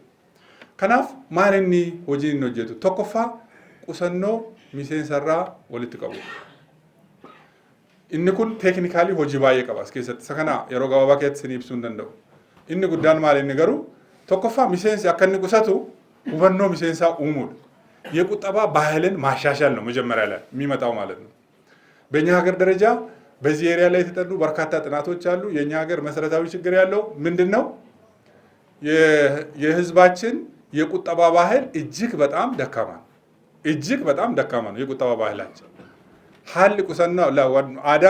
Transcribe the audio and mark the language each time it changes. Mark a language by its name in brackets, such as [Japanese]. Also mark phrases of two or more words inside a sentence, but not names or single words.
[Oromo] Kanaaf maal inni hojii inni hojjetu tokkoffaa qusannoo miseensarraa walitti qabu. Inni kun teeknikaalii hojii baay'ee qaba as keessatti. Isa kana yeroo gabaabaa keessatti isin ibsuu hin danda'u. Inni guddaan maal inni garuu tokkoffaa miseensi akka inni qusatu hubannoo miseensaa uumuudha. [Amharic] የቁጠባ ባህልን ማሻሻል ነው መጀመሪያ ላይ የሚመጣው ማለት ነው። በእኛ ሀገር ደረጃ በዚህ ኤሪያ ላይ የተጠኑ በርካታ ጥናቶች አሉ። የኛ ሀገር መሰረታዊ ችግር ያለው ምንድነው? የህዝባችን የቁጠባ ባህል እጅግ በጣም ደካማ ነው። እጅግ በጣም ደካማ ነው የቁጠባ ባህላችን። ሀል ቁሰና አዳን